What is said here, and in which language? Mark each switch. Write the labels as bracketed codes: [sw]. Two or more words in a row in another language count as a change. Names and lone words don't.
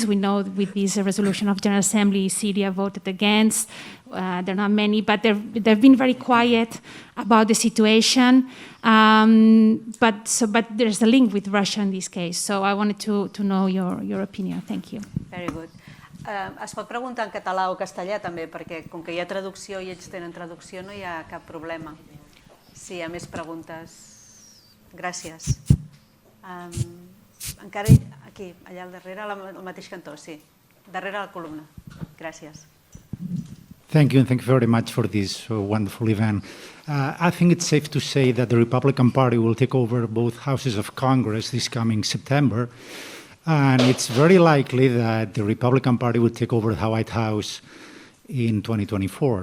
[en] We know with this resolution of General Assembly, Syria voted against. There are not many, but they've been very quiet about the situation. But there's a link with Russia in this case. So I wanted to know your opinion. Thank you. Very good. [ca] Es pot preguntar en català o castellà també, perquè com que hi ha traducció i ells tenen traducció no hi ha cap problema. Si hi ha més preguntes, gràcies. Encara aquí, allà al darrere, al mateix cantó, sí. Darrere la columna. Gràcies. [en] Thank you, and thank you very much for this wonderful event. I think it's safe to say that the Republican Party will take over both houses of Congress this coming September, and it's very likely that the Republican Party will take over the White House in 2024.